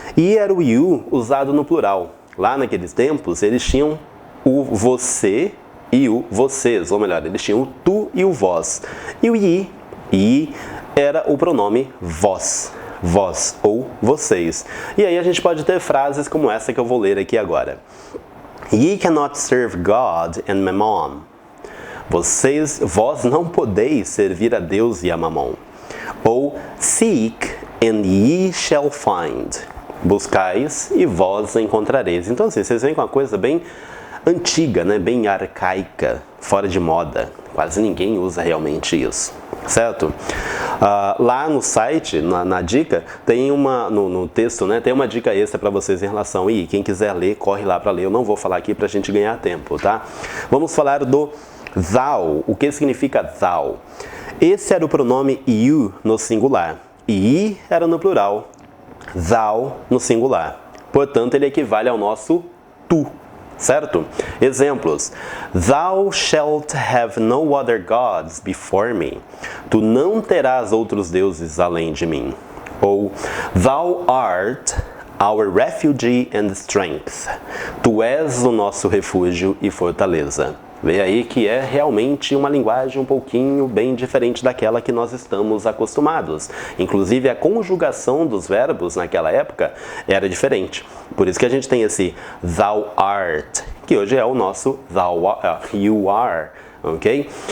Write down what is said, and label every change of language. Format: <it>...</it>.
<pt>Ye era o you usado no plural. Lá naqueles tempos, eles tinham o você e o vocês. Ou melhor, eles tinham o tu e o vós. E o ye era o pronome vós. Vós ou vocês. E aí a gente pode ter frases como essa que eu vou ler aqui agora.</pt> <en>Ye cannot serve God and Mammon.</en> <pt>Vós não podeis servir a Deus e a Mamon. Ou</pt> <en>seek and ye shall find.</en> <pt>Buscais e vós encontrareis. Então assim, vocês veem com uma coisa bem antiga, né? Bem arcaica, fora de moda. Quase ninguém usa realmente isso, certo? Lá no site, na dica, tem no texto, né? Tem uma dica extra para vocês em relação. E quem quiser ler, corre lá para ler. Eu não vou falar aqui para a gente ganhar tempo, tá? Vamos falar do thou. O que significa thou? Esse era o pronome you no singular. Ye era no plural. Thou no singular. Portanto, ele equivale ao nosso tu. Certo? Exemplos.</pt> <en>Thou shalt have no other gods before me.</en> <pt>Tu não terás outros deuses além de mim. Ou</pt> <en>thou art our refuge and strength.</en> <pt>Tu és o nosso refúgio e fortaleza. Vê aí que é realmente uma linguagem um pouquinho bem diferente daquela que nós estamos acostumados. Inclusive a conjugação dos verbos naquela época era diferente. Por isso que a gente tem esse thou art, que hoje é o nosso you are, ok?</pt>